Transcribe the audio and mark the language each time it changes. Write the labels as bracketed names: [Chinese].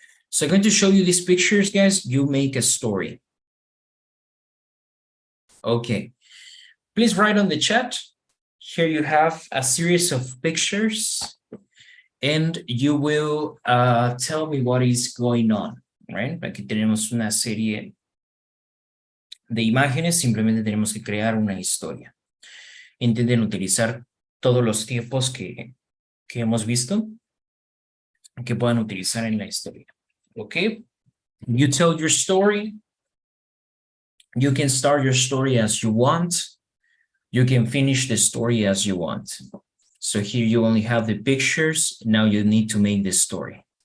[English] So I'm going to show you these pictures, guys. You make a story. Okay, please write on the chat. Here you have a series of pictures, and you will tell me what is going on, right? [Spanish] Aquí tenemos una serie de imágenes, simplemente tenemos que crear una historia. Intenten utilizar todos los tiempos que hemos visto, que puedan utilizar en la historia. [English] Okay, you tell your story. You can start your story as you want. You can finish the story as you want. So here you only have the pictures. Now you need to make the story.